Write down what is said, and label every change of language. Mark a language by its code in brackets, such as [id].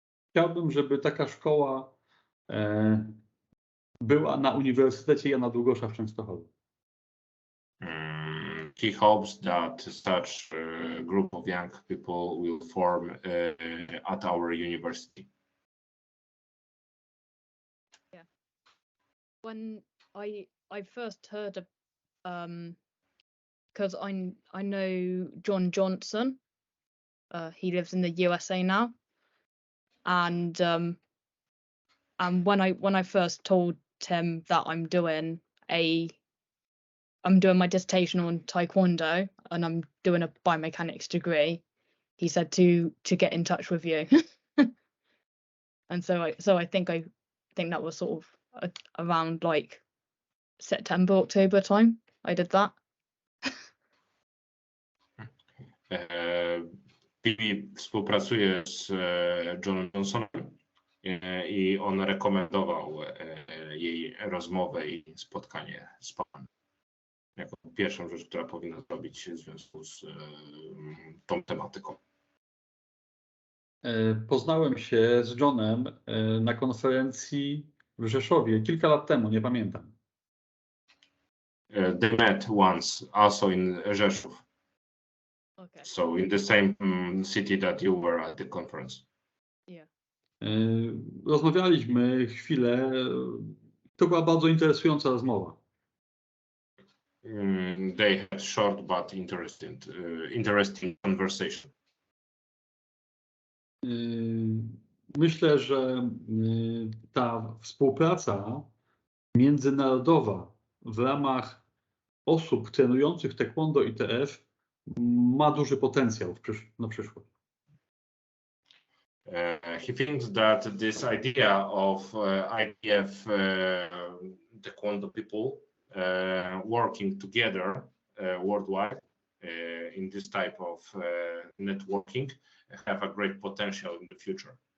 [pl] Chciałbym, żeby taka szkoła była na Uniwersytecie Jana Długosza w Częstochowie. [en] He hopes that such a group of young people will form at our university. Yeah. When I first heard of because I know John Johnson. He lives in the USA now, and when I first told him that I'm doing my dissertation on Taekwondo and I'm doing a biomechanics degree, he said to get in touch with you. And so I think that was sort of around like September, October time I did that. [pl] Phoebe współpracuje z Johnem Johnsonem i on rekomendował jej rozmowę i spotkanie z panem jako pierwszą rzecz, która powinna zrobić w związku z tą tematyką. Poznałem się z Johnem na konferencji w Rzeszowie kilka lat temu, nie pamiętam. [en] They met once also in Rzeszów. Okay. So in the same city that you were at the conference. Yeah. [pl] Rozmawialiśmy chwilę. To była bardzo interesująca rozmowa. [en] they had short but interesting conversation. [pl] Myślę, że ta współpraca międzynarodowa w ramach osób trenujących taekwondo ITF ma duży potencjał na przyszłość. [en] He thinks that this idea of ITF Taekwondo people working together worldwide in this type of networking have a great potential in the future.